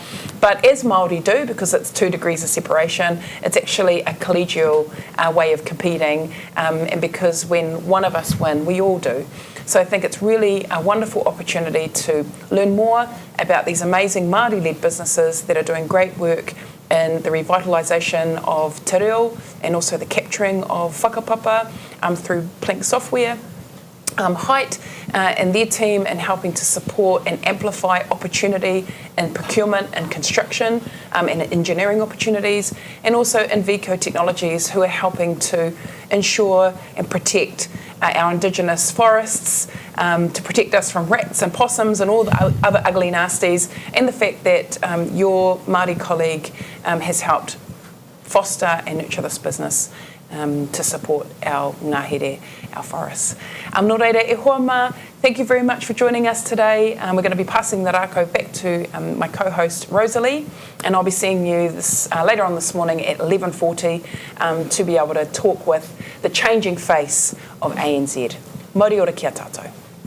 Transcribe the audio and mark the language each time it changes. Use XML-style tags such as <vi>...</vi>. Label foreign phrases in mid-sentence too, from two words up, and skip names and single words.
<en>But as Māori do, because it's 2 degrees of separation, it's actually a collegial way of competing. And because when one of us win, we all do. So I think it's really a wonderful opportunity to learn more about these amazing Māori-led businesses that are doing great work in the revitalisation of</en> <mi>te reo</mi> <en>and also the capturing of whakapapa through Plink software. Hyde and their team in helping to support and amplify opportunity in procurement and construction and engineering opportunities, and also Innovators Technologies, who are helping to ensure and protect our indigenous forests, to protect us from rats and possums and all the other ugly nasties, and the fact that your Māori colleague has helped foster and nurture this business to support our ngahere, our forests.</en> <mi>Nō reira, e hoa mā,</mi> <en>thank you very much for joining us today. We're going to be passing the rākau back to my co-host Rosalie, and I'll be seeing you later on this morning at 11:40 to be able to talk with the changing face of ANZ.</en> <mi>Mori ora kia tātou.</mi>